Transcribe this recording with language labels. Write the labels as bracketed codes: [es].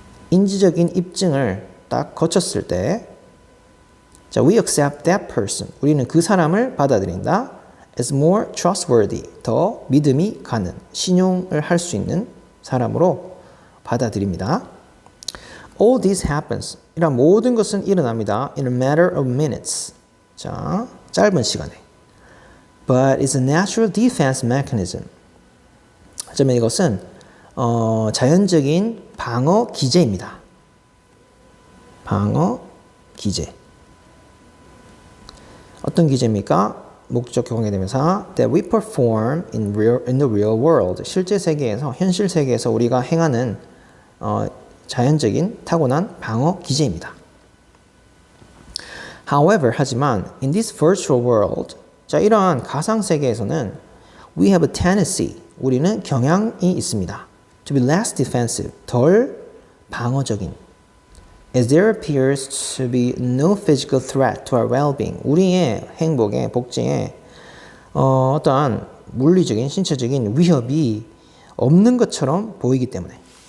[ko] 인지적인 입증을 딱 거쳤을 때, 자, [en] we accept that person, [ko] 우리는 그 사람을 받아들인다. [en] is more trustworthy, [ko] 더 믿음이 가는, 신용을 할 수 있는 사람으로 받아들입니다. All this happens, 이런 모든 것은 일어납니다. [en] in a matter of minutes, [ko] 자, 짧은 시간에. [en] But it's a natural defense mechanism. [ko] 하지만 이것은 자연적인 방어 기제입니다. 방어 기제. 어떤 기제입니까? 목적격 관계대명사 [en] that we perform in the real world. [ko] 실제 세계에서, 현실 세계에서 우리가 행하는 자연적인 타고난 방어 기제입니다. [en] However, [ko] 하지만 [en] in this virtual world, [ko] 자, 이러한 가상 세계에서는 [en] we have a tendency, [ko] 우리는 경향이 있습니다. [en] to be less defensive, [ko] 덜 방어적인. [en] As there appears to be no physical threat to our well-being, [ko] 우리의 행복에, 복지에 어떠한 물리적인, 신체적인 위협이 없는 것처럼 보이기 때문에.